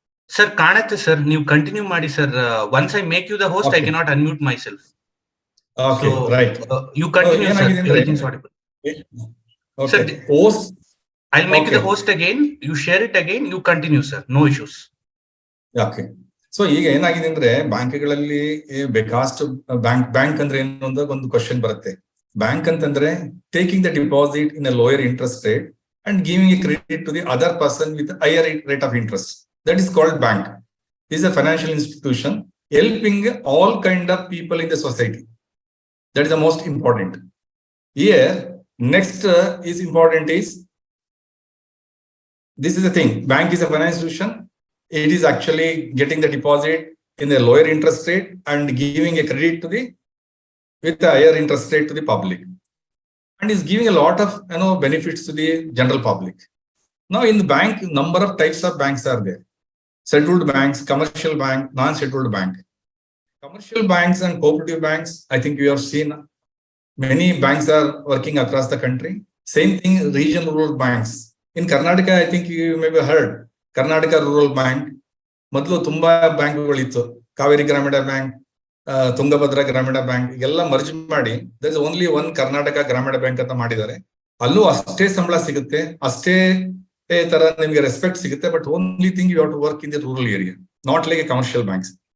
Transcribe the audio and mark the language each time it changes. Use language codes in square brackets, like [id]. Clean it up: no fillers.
[kn] Sir, ಕಾಣುತ್ತೆ sir. ನೀವು continue ಮಾಡಿ sir. [en] Once I make you the host, I cannot unmute myself. Okay, so, right. You continue, sir. Everything's audible. Okay. Sir, host. I'll make you the host again. You share it again. You continue, sir. No issues. Okay. [kn] So ಈಗ ಏನಾಗಿದೆ ಅಂದ್ರೆ ಬ್ಯಾಂಕ್ಗಳಲ್ಲಿ ಬೇಕಾಷ್ಟು bank ಅಂದ್ರೆ ಏನು ಅಂತ ಒಂದು question ಬರುತ್ತೆ. Bank ಅಂತಂದ್ರೆ [en] Taking the deposit in a lower interest rate and giving a credit to the other person with higher rate of interest. That is called bank. It is a financial institution helping all kind of people in the society. That is the most important. Here, next is important is, this is the thing. Bank is a financial institution. It is actually getting the deposit in a lower interest rate and giving a credit to with a higher interest rate to the public, and is giving a lot of benefits to the general public. Now in the bank, number of types of banks are there. Scheduled banks, commercial bank, non-scheduled bank. Commercial banks and cooperative banks, I think you have seen many banks are working across the country. Same thing, regional rural banks. In Karnataka, I think you may have heard Karnataka Rural Bank. [kn] ಮೊದಲು ತುಂಬಾ ಬ್ಯಾಂಕ್ಗಳಿತ್ತು. ಕಾವೇರಿ ಗ್ರಾಮೀಣ bank, Tungabhadra ಗ್ರಾಮೀಣ bank, ಎಲ್ಲ merge ಮಾಡಿ [en] there is only one [kn] Karnataka ಗ್ರಾಮೀಣ bank ಅಂತ ಮಾಡಿದ್ದಾರೆ. ಅಲ್ಲೂ ಅಷ್ಟೇ ಸಂಬಳ ಸಿಗುತ್ತೆ, ಅಷ್ಟೇ ತರ ನಿಮಗೆ ರೆಸ್ಪೆಕ್ಟ್ ಸಿಗುತ್ತೆ. [en] But only thing you have to work in the rural area, not like a commercial banks.